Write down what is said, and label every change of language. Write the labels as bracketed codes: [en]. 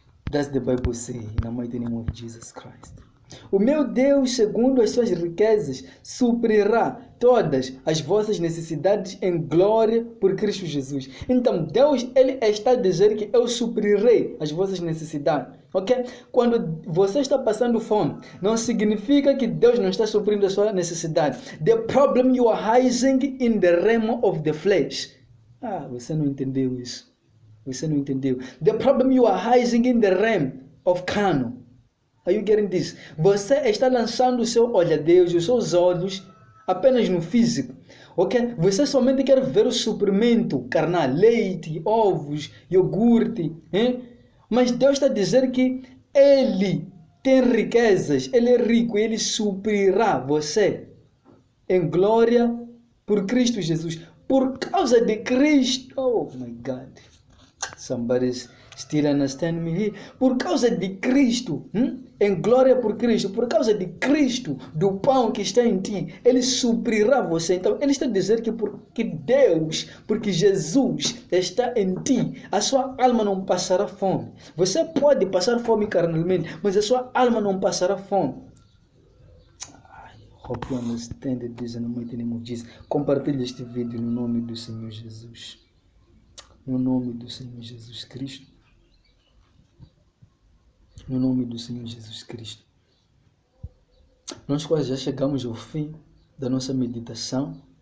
[en] Does the Bible say, in the mighty name of Jesus Christ? [pt] O meu Deus, segundo as suas riquezas, suprirá todas as vossas necessidades em glória por Cristo Jesus. Então, Deus, ele está a dizer que eu suprirei as vossas necessidades. Ok? Quando você está passando fome, não significa que Deus não está suprindo a sua necessidade. [en] The problem you are hiding in the realm of the flesh. [pt] Você não entendeu isso. Você não entendeu. [en] The problem you are hiding in the realm of carnal. Are you getting this? [pt] Você está lançando o seu olhadeus, os seus olhos apenas no físico, ok? Você somente quer ver o suprimento carnal, leite, ovos, iogurte, Mas Deus está a dizer que Ele tem riquezas, Ele é rico e Ele suprirá você em glória por Cristo Jesus. Por causa de Cristo. [en] Oh my God. Somebody's still understand me here. [pt] Por causa de Cristo, em glória por Cristo, por causa de Cristo, do pão que está em ti, Ele suprirá você. Então, Ele está a dizer que porque Deus, porque Jesus está em ti, a sua alma não passará fome. Você pode passar fome carnalmente, mas a sua alma não passará fome. [en] Hope you understand this in the mighty name of Jesus. [pt] Compartilhe este vídeo no nome do Senhor Jesus. No nome do Senhor Jesus Cristo. No nome do Senhor Jesus Cristo. Nós quase já chegamos ao fim da nossa meditação.